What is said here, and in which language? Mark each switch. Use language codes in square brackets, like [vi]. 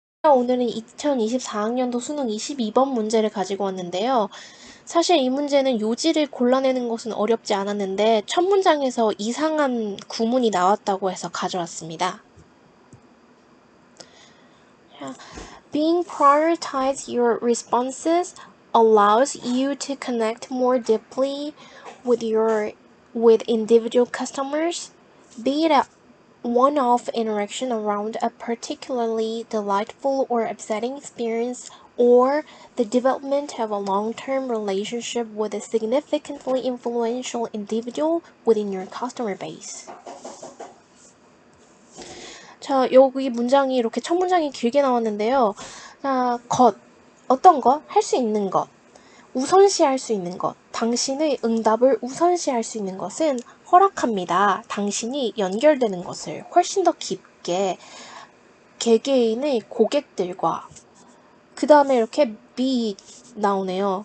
[ko] 오늘은 2024학년도 수능 22번 문제를 가지고 왔는데요. 사실 이 문제는 요지를 골라내는 것은 어렵지 않았는데 첫 문장에서 이상한 구문이 나왔다고 해서 가져왔습니다. [en] Being prioritized your responses allows you to connect more deeply with individual customers, be it a one-off interaction around a particularly delightful or upsetting experience, or the development of a long-term relationship with a significantly influential individual within your customer base. [ko] 자, 여기 문장이 이렇게 첫 문장이 길게 나왔는데요. 자, 어떤 것? 할 수 있는 것. 우선시할 수 있는 것. 당신의 응답을 우선시할 수 있는 것은 허락합니다. 당신이 연결되는 것을 훨씬 더 깊게 개개인의 고객들과 그 다음에 이렇게 be 나오네요.